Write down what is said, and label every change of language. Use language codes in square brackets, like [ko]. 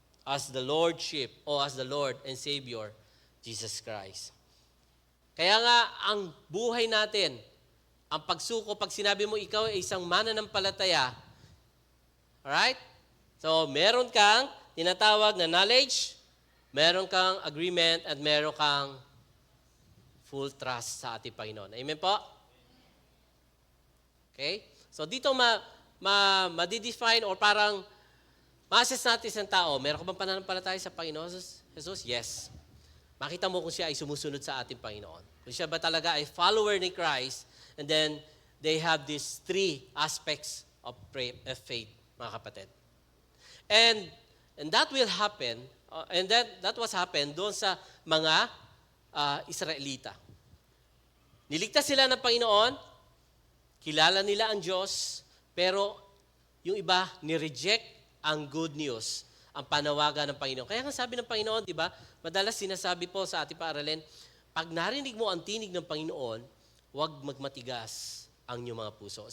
[en] As the Lordship o as the Lord and Savior, Jesus Christ. [tl] Kaya nga, ang buhay natin, ang pagsuko, pag sinabi mo ikaw ay isang mananampalataya, alright? So, meron kang tinatawag na knowledge, meron kang agreement, at meron kang full trust sa ating Panginoon. Amen po? Okay? So, dito ma-define or parang ma-assess natin isang tao, meron ka bang pananampalataya sa Panginoon Jesus? Yes. Makita mo kung siya ay sumusunod sa ating Panginoon. Kung siya ba talaga ay follower ni Christ, [en] and then they have these 3 aspects of faith, [tl] mga kapatid. [en] And that will happen, and that was happened [tl] doon sa mga Israelita. Niligtas sila ng Panginoon, kilala nila ang Diyos, pero yung iba, ni-reject ang good news, ang panawagan ng Panginoon. Kaya nga sabi ng Panginoon, di ba, madalas sinasabi po sa ating paaralin, pag narinig mo ang tinig ng Panginoon, huwag magmatigas ang iyong mga puso.